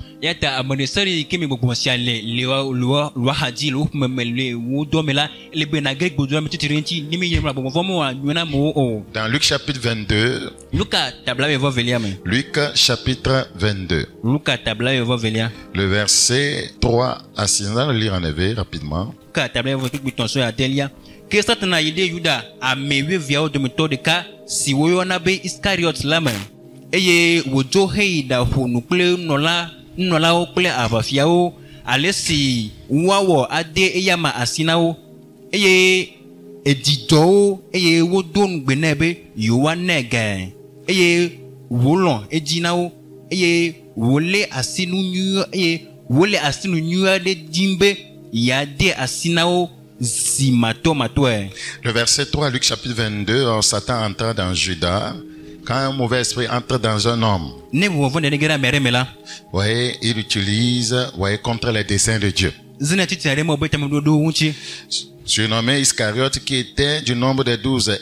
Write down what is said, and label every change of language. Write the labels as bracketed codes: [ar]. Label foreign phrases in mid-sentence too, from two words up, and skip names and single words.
[fr] Dans Luc chapitre 22, Luc chapitre 22, le verset 3 à 6, on va le lire en éveil rapidement. [ee] Nnolao kple aʋafiawo ale si woawɔ ade eyama asinawo eye edidɔwo eye wodo nugbe nɛ be yewoanɛ gɛ eye wolɔ edzi na wo eye wole asinu nyui eye wole asinu nyui aɖe dim be yeade asi na wo zi matɔmatɔe. [fr] Le verset 3, Luc chapitre 22, Satan entra dans Judas. Quand un mauvais esprit entre dans un homme, voyez, il utilise, voyez, contre les desseins de Dieu. Surnommé Iscariote, qui était du nombre des 12.